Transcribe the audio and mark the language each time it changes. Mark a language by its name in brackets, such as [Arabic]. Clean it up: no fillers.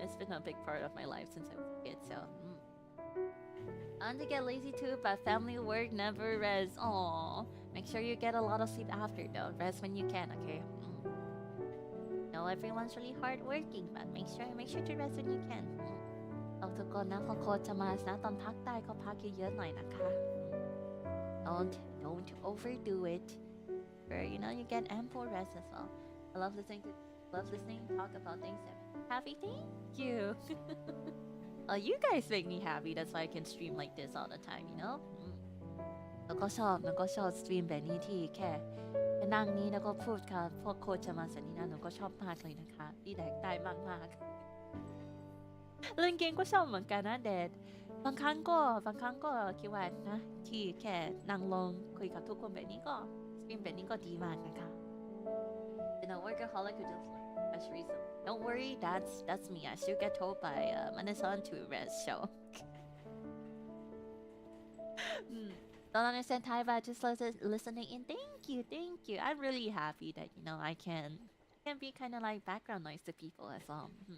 [English] It's been a big part of my life since I was a kid, so I want to get lazy too, but family work never rests. Aww. Make sure you get a lot of sleep after though. Rest when you can, okay? No, everyone's really hardworking, but make sure to rest when you can. [Thai] ทุกคนนะโคจะมานะตอนพักได้ก็พักเยอะๆหน่อยนะคะ [English] Don't overdo it. You know, you get ample rest as well. I love listening talk about things that make me happy. Thank you. You guys make me happy. That's why I can stream like this all the time, you know. [Thai] แล้วก็ชอบสตรีมแบบนี้ที่แค่นั่งนี้แล้วก็พูดกับพวกโคจะมาสันนี้นะหนูก็ชอบมากเลยนะคะที่แดกได้มากๆเล่นเกมก็ชอบเหมือนกันนะเดดบางครั้งก็คิดว่านะที่แค่นั่งลงคุยกับทุกคนแบบนี้ก็สตรีมแบบนี้ก็ดีมากนะคะ [English] You know, workaholic who just rest recently. Don't worry, that's me. I still get told by Manasan to rest, so. Don't understand Thai, but just listening in. Thank you. I'm really happy that you know I can be kind of like background noise to people as well.